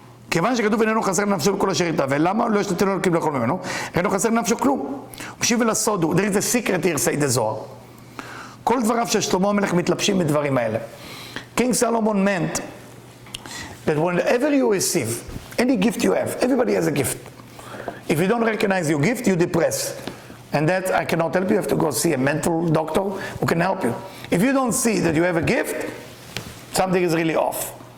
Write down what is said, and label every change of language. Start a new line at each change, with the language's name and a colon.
Hebrew: כיוון שכתוב איננו חסר נפשו בכל אשר יתהווה, למה לא ישתתנו אלוקים לאכול ממנו? איננו חסר נפשו כלום. מקשיב אל הסוד,
English: there is a secret here, say the Zohar.
Hebrew: כל דבריו של שלמה המלך מתלבשים בדברים האלה.
English: King Solomon meant that whenever you receive any gift you have, everybody has a gift. If you don't recognize your gift, you depress. And that I cannot help you. You have to go see a mental doctor who can help you. If you don't see that you have a gift, something is really off.